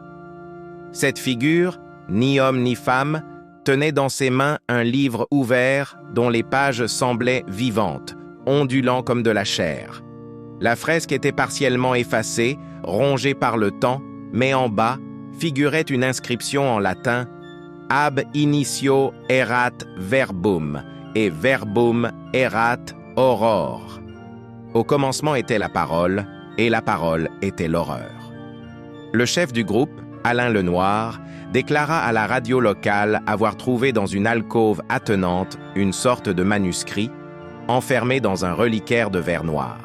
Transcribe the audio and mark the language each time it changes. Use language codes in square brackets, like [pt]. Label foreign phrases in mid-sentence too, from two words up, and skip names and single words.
[fr] Cette figure, ni homme ni femme, tenait dans ses mains un livre ouvert dont les pages semblaient vivantes, ondulant comme de la chair. La fresque était partiellement effacée, rongée par le temps, mais en bas figurait une inscription en latin « [la] Ab initio erat verbum [fr] » et « [la] Verbum erat horror ». [fr] Au commencement était la parole, et la parole était l'horreur. Le chef du groupe, Alain Lenoir, déclara à la radio locale avoir trouvé dans une alcôve attenante une sorte de manuscrit, enfermé dans un reliquaire de verre noir.